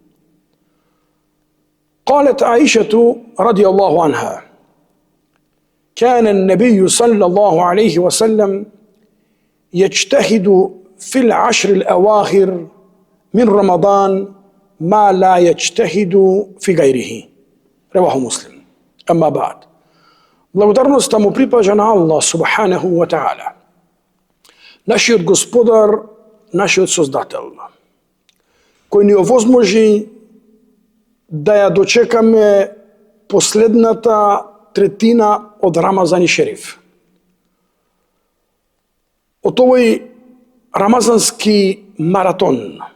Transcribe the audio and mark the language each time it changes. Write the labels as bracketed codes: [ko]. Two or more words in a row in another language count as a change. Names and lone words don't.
[ar] قالت عائشة رضي الله عنها: كان النبي صلى الله عليه وسلم يجتهد في العشر الأواخر من رمضان ما لا يجتهد في غيره. رواه مسلم. أما بعد. [mk] Благодарноста му припаѓа на Аллах [ar] سبحانه وتعالى, [mk] нашиот Господар, нашиот Создател, кој ни овозможи да ја дочекаме последната третина од Рамазан и Шериф. Од овој рамазански маратон.